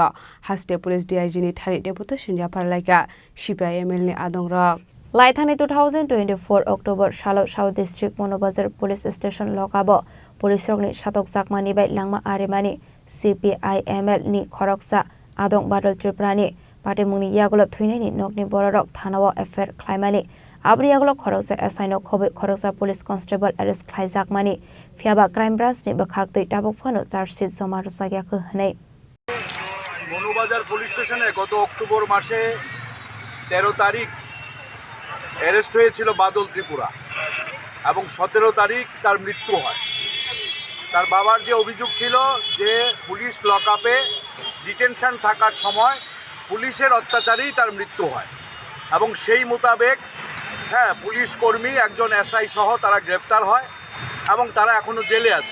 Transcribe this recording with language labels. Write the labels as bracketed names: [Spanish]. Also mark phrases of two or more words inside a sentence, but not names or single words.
[Kok Borok] हास्टे [English] police DIG [Kok Borok] नि थारि डेपुटेशन जाफारलायगा CPI-ML नि आदंरक लाइथानाय 2024 अक्टोबर साल [English] South District Manubazar police station [Kok Borok] लकाबो पुलिस रकनि सातक जाकमानि बाय लांमा आरेमानि CPI-ML नि खरकसा आदं बादल त्रिपुरानि पाटे मुंनि यागुल थैनायनि नकनि बररक थानाव एफेयर ख्लायमानि आब्रियागुल खरकसा एसाइनो खबै खरकसा [English] police constable arrest [Kok Borok] ख्लायजाकमानि फियाबा क्राइम ब्रांचनि बखागदै टाबक फानो [English] chargesheet jama [Kok Borok] रसागियाखो हनै [Bangla] মনুবাজার পুলিশ স্টেশনে গত অক্টোবর মাসে 13 তারিখ অ্যারেস্ট হয়েছিল বাদল ত্রিপুরা এবং 17 তারিখ তার মৃত্যু হয়। তার বাবার যে অভিযোগ ছিল যে [English] police lockup detention [Bangla] থাকার সময় পুলিশের অত্যাচারেই তার মৃত্যু হয় এবং সেই মোতাবেক পুলিশ কর্মী একজন এসআই সহ তারা গ্রেপ্তার হয় এবং তারা এখনো জেলে আছে।